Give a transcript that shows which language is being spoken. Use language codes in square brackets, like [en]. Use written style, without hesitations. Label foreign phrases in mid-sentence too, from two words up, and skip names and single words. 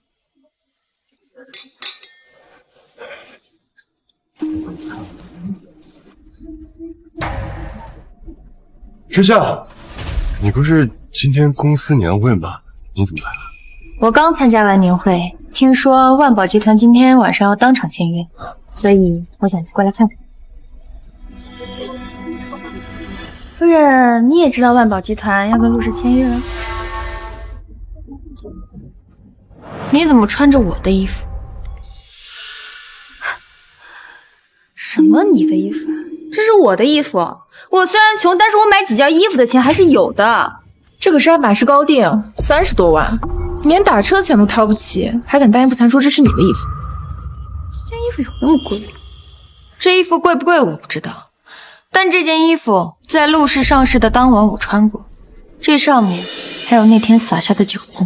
[zh] 之夏，你不是今天公司年會嗎？你怎麼來了？我剛參加完年會，聽說萬寶集團今天晚上要當場簽約，所以我想過來看看。夫人，你也知道萬寶集團要跟陸氏簽約了？你怎麼穿着我的衣服？什麼你的衣服？這是我的衣服。我雖然窮，但是我買幾件衣服的錢還是有的。這個是愛馬仕高定，30多萬，你連打車錢都掏不起，還敢大言不慚說這是你的衣服？這件衣服有那麼貴？這衣服貴不貴我不知道，但這件衣服在陸氏上市的當晚我穿過，這上面還有那天灑下的酒漬。